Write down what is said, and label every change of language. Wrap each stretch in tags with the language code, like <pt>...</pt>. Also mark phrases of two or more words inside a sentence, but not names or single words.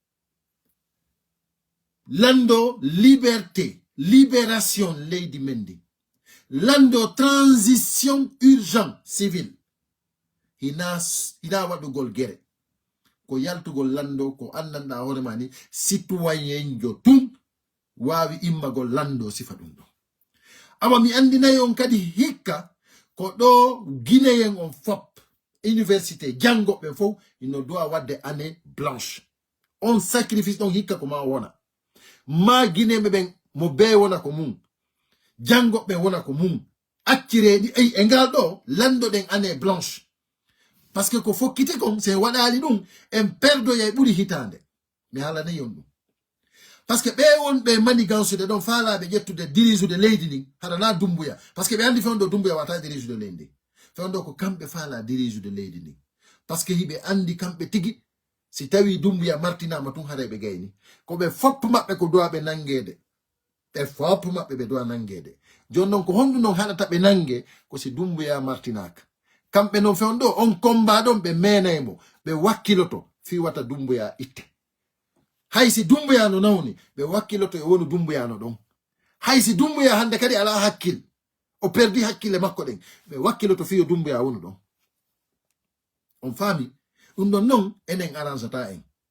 <ff>lando</ff> <fr>liberté libération</fr> <ff>leydi mendi lando</ff> <fr>transition urgent civil</fr> <ff>ina waɗugol gere ko yaltugol lando ko andanɗa hoorema ni citoyen jo tum wawi immagol lando sifa ɗum ɗo awa mi andinayi on kadi hikka ko ɗo guinéen on fop université jangoɓe fof ino doit wadde</ff> <fr>année blanche</fr> <ff>on sacrifice ɗon hikka ko ma wona ma guinéɓe ɓen mo be wona ko mum jangoɓe wona ko mum accireɗi e ngal ɗo landoɗen</ff> <fr>année blanche par ce que</fr> <ff>ko fokkite kon se waɗali ɗum en perdoya e ɓuuri hitande mi haalanayi on ɗum</ff> <fr>par ce</fr> <ff>que ɓe wonɓe manigansude ɗon faalaɓe ƴettude dirisude leydi ndin haɗana Doumbouya</ff> <fr>par ce que</fr> <ff>ɓe andi fewndo Doumbouya wata dirisude leydi ndin fewndo ko kamɓe faala dirisude leydi ndin</ff> <fr>par ce que</fr> <ff>hiɓe andi kamɓe tigi si tawi Doumbouya martinama tun haara ɓe gayni ko ɓe fop maɓɓe ko dowa ɓe nangede ɓe fop maɓɓe ɓe dowa nangede joni noon ko honɗum noon haɗata ɓe nangue ko si Doumbouya martinaka kamɓe noon fewndo on combat ɗon ɓe menaymo ɓe wakkiloto fi wata Doumbouya itte haysi Doumbouya no nawni ɓe wakkiloto e wonu Doumbouya no ɗon haysi Doumbouya hande kadi ala hakkil o perdi hakkille makko ɗen ɓe wakkiloto fiyo Doumbouya wonu ɗon on faami ɗum ɗon noon enen arrangata en</ff>